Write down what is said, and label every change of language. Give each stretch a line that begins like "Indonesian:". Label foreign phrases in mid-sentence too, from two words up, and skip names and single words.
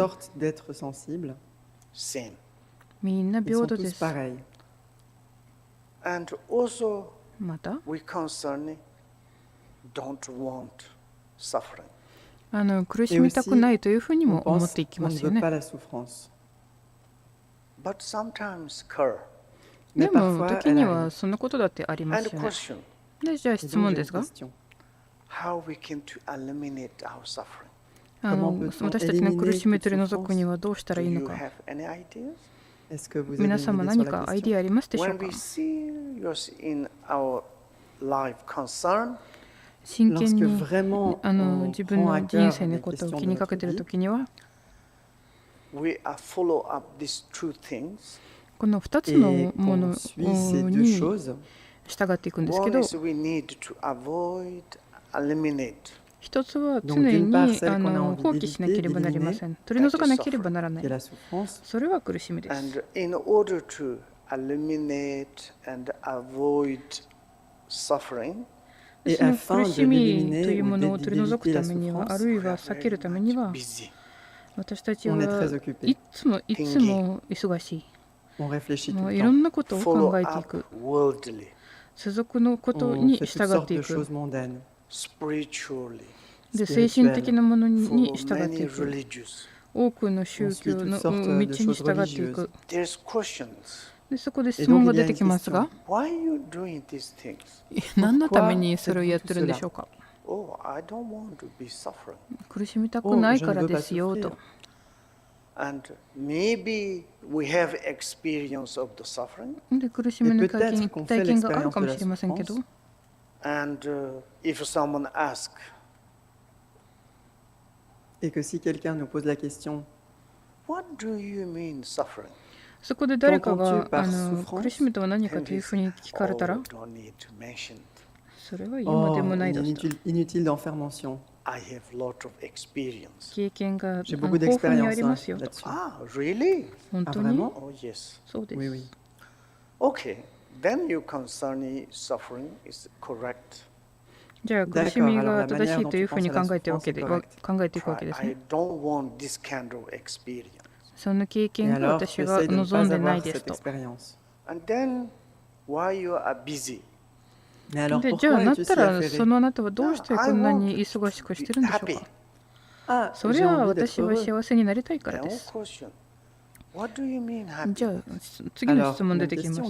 French: sortes d'êtres sensibles,
Japanese: みんな
French: ils
Japanese: 平
French: sont
Japanese: 等で
French: tous
Japanese: す。
French: pareils.
English: and also
Japanese: また、
English: we concerning don't want suffering.
Japanese: 苦しみたくないというふうに
French: On
Japanese: も思っ
French: pense
Japanese: ていき
French: qu'on
Japanese: ま
French: ne
Japanese: すよ
French: veut
Japanese: ね。
French: pas la souffrance.
English: But sometimes occur.
Japanese: で
French: Mais
Japanese: も
French: parfois,
Japanese: 時
French: elle
Japanese: には
French: arrive.
Japanese: そんなことだってありま
English: And
Japanese: すよね。
English: question,
Japanese: で、じゃあ
French: Et
Japanese: 質
French: donc,
Japanese: 問
French: j'ai
Japanese: で
French: une
Japanese: すが、
French: question.
English: how we can to eliminate our suffering?
French: Comment peut-on
Japanese: 私たちの苦しみ
French: éliminer
Japanese: を取り
French: toute
Japanese: 除くに
French: souffrance?
Japanese: どはどうしたらいいの
English: you
Japanese: か。
English: have any ideas?
French: Est-ce que vous avez
Japanese: 皆
French: une
Japanese: 様
French: idée
Japanese: 何
French: sur
Japanese: か
French: la
Japanese: アイデ
French: question?
Japanese: ィアありますでしょう
English: When
Japanese: か。
English: we serious in our life concern,
Japanese: 真剣
French: Lorsque
Japanese: に
French: vraiment on
Japanese: 自分
French: prend à
Japanese: の人
French: cœur
Japanese: 生の
French: les
Japanese: ことを
French: questions
Japanese: 気
French: de
Japanese: にか
French: notre
Japanese: けている
French: vie,
Japanese: ときには、
English: we are follow up these two things.
Japanese: この2つ
French: et
Japanese: のもの
French: qu'on suit ces deux
Japanese: に
French: choses,
Japanese: 従っていくんですけ
English: One
Japanese: ど、
English: is we need to avoid, eliminate
Japanese: 一つは常
French: Donc, d'une
Japanese: に
French: part, celle qu'on a envie
Japanese: 放棄しなければなりません。取り除かなければならな
French: qui est
Japanese: い。
French: la souffrance,
Japanese: それは苦しみです。
English: and in order to eliminate and avoid suffering,
Japanese: で
French: et
Japanese: その
French: afin
Japanese: 苦
French: de
Japanese: しみと
French: l'éliminer
Japanese: いうも
French: ou
Japanese: のを取り除く
French: d'éviter
Japanese: た
French: la
Japanese: めには、あ
French: souffrance,
Japanese: るい
English: we are
Japanese: は避け
English: very
Japanese: るために
English: much
Japanese: は、
English: busy.
Japanese: 私たち
French: on est
Japanese: は
French: très occupé.
Japanese: いつも忙し
French: On réfléchit
Japanese: い。
French: tout
Japanese: もう
French: le
Japanese: いろ
French: temps.
Japanese: んなことを考
English: Follow
Japanese: えてい
English: up
Japanese: く。
English: worldly,
Japanese: 世俗のこと
French: On
Japanese: に
French: fait toutes
Japanese: 従っ
French: sortes
Japanese: てい
French: de
Japanese: く。
French: choses mondaines.
English: spiritually,
Japanese: で、精神的なものに
English: follow
Japanese: 従って
English: many
Japanese: いく。
English: religious.
Japanese: 多くの宗教の道に従っていく。
English: There's questions.
Japanese: で、そこで質問が出てきますが、
English: Why are you doing these things?
Japanese: 何のためにそれをやってるんでしょうか。
English: Oh, I don't want to be suffering.
Japanese: 苦しみたくないからですよと。
English: And maybe we have experience of the suffering.
Japanese: で、苦しみの体
French: Et peut-être qu'on
Japanese: 体
French: fait
Japanese: 験がある
French: l'expérience
Japanese: か
French: de
Japanese: も
French: la
Japanese: しれませんけど、
French: souffrance.
English: And if someone asks,
French: Et que si quelqu'un nous pose la question,
English: what do you mean suffering?
Japanese: そこで誰かが
French: Qu'entends-tu par souffrance?
Japanese: 苦しみとは何かというふうに聞かれたら、
English: Oh, don't need to mention it.
Japanese: それは言うまで
English: oh,
Japanese: もないですと。
French: inutile d'en faire mention.
English: I have lot of experience.
Japanese: 経験が
French: J'ai beaucoup
Japanese: 豊富にあ
French: d'expérience
Japanese: り
French: hein,
Japanese: ますよと。
French: là-dessus.
English: Ah, really?
Japanese: 本
French: Ah,
Japanese: 当に
French: vraiment?
English: Oh, yes.
Japanese: そうで
French: Oui,
Japanese: す。
French: oui.
English: Okay, then your concerning suffering is correct.
Japanese: じゃあ苦しみ
French: D'accord, alors
Japanese: が
French: la
Japanese: 正し
French: manière
Japanese: い
French: dont
Japanese: という
French: tu
Japanese: ふうに
French: penses à
Japanese: 考
French: la
Japanese: えていくわけ
French: souffrance
Japanese: で
French: est correcte.
Japanese: 考えていくわけです
English: I
Japanese: ね。
English: don't want this kind of experience.
Japanese: その経
French: Et
Japanese: 験が
French: alors,
Japanese: 私が
French: j'essaie de ne
Japanese: 望ん
French: pas
Japanese: でない
French: avoir
Japanese: です
French: cette
Japanese: と。
French: expérience.
English: And then, while you are busy,
French: Mais alors
Japanese: で、じゃあ
French: pourquoi
Japanese: なっ
French: es-tu
Japanese: た
French: si
Japanese: ら
French: affairé?
Japanese: そのあなたはどうしてこんなに忙しくしてるんでしょう
English: happy.
Japanese: か。
French: Ah,
Japanese: それ
French: j'ai
Japanese: は
French: envie d'être
Japanese: 私は
French: heureux.
Japanese: 幸せになりたいから
English: Then
Japanese: で
English: one
Japanese: す。
English: question. What do you mean
Japanese: じゃ
English: happy?
Japanese: あ次の質問出てきま